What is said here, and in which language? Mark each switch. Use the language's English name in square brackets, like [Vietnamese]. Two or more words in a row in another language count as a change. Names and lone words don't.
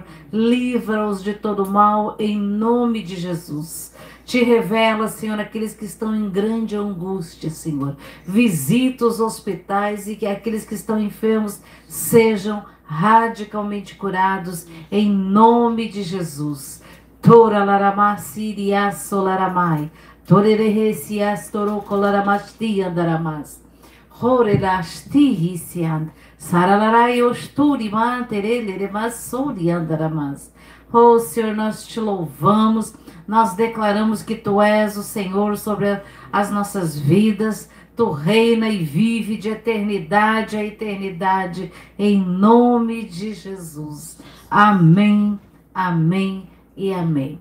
[Portuguese] Livra-os de todo mal, em nome de Jesus. Te revela, Senhor, aqueles que estão em grande angústia, Senhor. Visita os hospitais e que aqueles que estão enfermos sejam radicalmente curados, em nome de Jesus. Tora larama siria solaramai. Torerehe sias toro colaramasti andaramas. Horelastihisian, saralarai osturi manterele masuri andaramas. Oh, Senhor, nós te louvamos, nós declaramos que Tu és o Senhor sobre as nossas vidas, Tu reina e vive de eternidade a eternidade, em nome de Jesus. Amém, amém e amém.